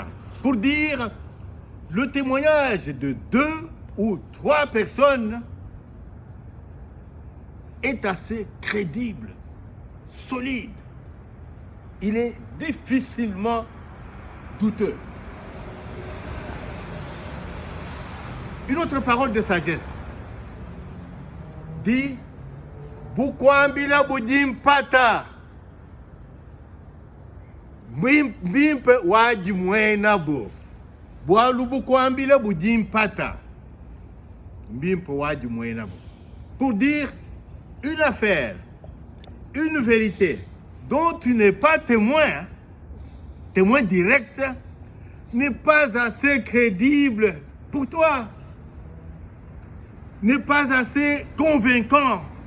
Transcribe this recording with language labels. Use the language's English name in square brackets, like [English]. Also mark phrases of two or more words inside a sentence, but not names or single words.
[French] Pour dire le témoignage de 2 ou 3 personnes est assez crédible, solide. Il est difficilement douteux. Une autre parole de sagesse dit [Luba-Lulua] Bukwambila budim pata Mbimpe waji mwena bo Boalu bukwambila budim pata Mbimpe waji mwena bo. [French] Pour dire une affaire, une vérité dont tu n'es pas témoin, témoin direct, n'est pas assez crédible pour toi, n'est pas assez convaincant.